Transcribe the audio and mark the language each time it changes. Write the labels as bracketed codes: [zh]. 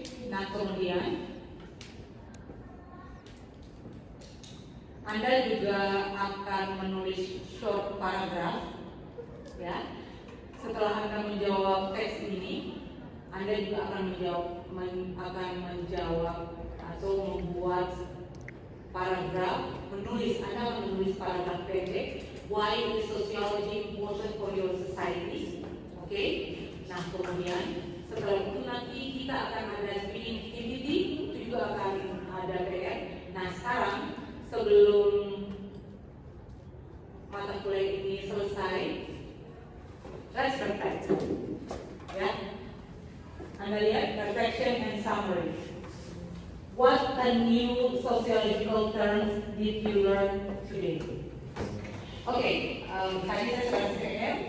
[id] Nah kemudian Anda juga akan menulis [en] short paragraph, [id] ya. Setelah Anda menjawab teks ini, Anda juga akan menjawab atau membuat paragraf, Anda akan menulis paragraf pendek. [en] Why is sociology important for your society? [id] Oke. Nah kemudian setelah itu nanti kita akan ada speaking activity, itu juga akan ada PR. Nah sekarang sebelum mata kuliah ini selesai, [en] let's reflect. [id] Ya, Anda lihat [en] reflection and summary. What a new sociological terms did you learn today? [id] Oke, tadi saya sudah kasih PR.